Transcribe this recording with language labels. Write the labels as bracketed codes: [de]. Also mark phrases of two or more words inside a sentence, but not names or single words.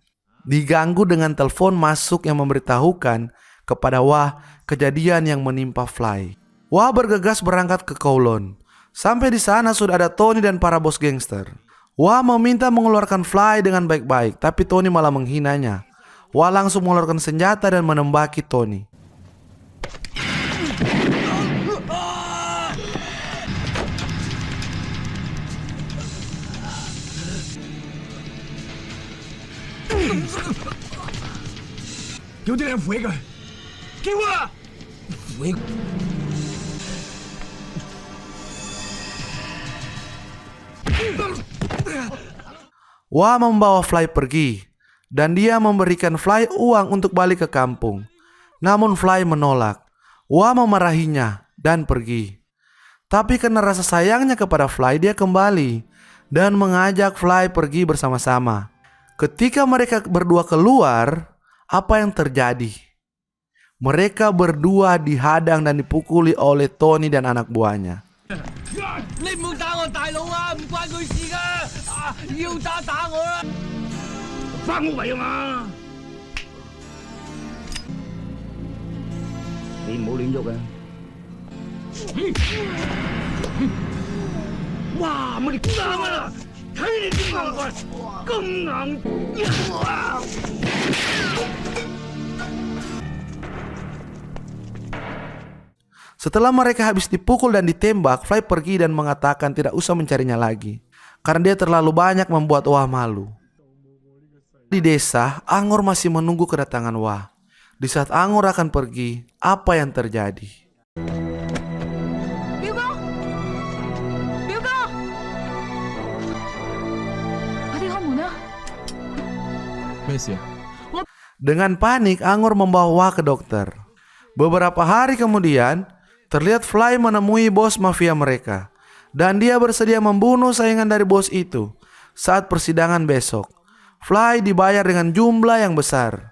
[id] Diganggu dengan telepon masuk yang memberitahukan kepada Wah kejadian yang menimpa Fly. Wah bergegas berangkat ke Kowloon. Sampai di sana sudah ada Tony dan para bos gangster. Wah meminta mengeluarkan Fly dengan baik-baik, tapi Tony malah menghinanya. Wah langsung mengeluarkan senjata dan menembaki Tony. [yue] 叫啲靚扶起佢，叫啊！扶起。 [id] Wah membawa Fly pergi dan dia memberikan Fly uang untuk balik ke kampung. Namun Fly menolak. Wah memarahinya dan pergi. Tapi karena rasa sayangnya kepada Fly, dia kembali dan mengajak Fly pergi bersama-sama. Ketika mereka berdua keluar, apa yang terjadi? Mereka berdua dihadang dan dipukuli oleh Tony dan anak buahnya. [yue] 你唔好打我大佬啊，唔關佢事噶，要打我啦！翻屋圍啊嘛！你唔好亂喐啊！哇！我哋啱啊！睇你點硬棍，咁硬哇！ [id] Setelah mereka habis dipukul dan ditembak, Fly pergi dan mengatakan tidak usah mencarinya lagi karena dia terlalu banyak membuat Wah malu. Di desa, Angor masih menunggu kedatangan Wah. Di saat Angor akan pergi, apa yang terjadi? [yue] 表哥，表哥，快啲開門啊！咩事啊？ [id] Dengan panik, Angor membawa Wah ke dokter. Beberapa hari kemudian, terlihat Fly menemui bos mafia mereka. Dan dia bersedia membunuh saingan dari bos itu. Saat persidangan besok, Fly dibayar dengan jumlah yang besar.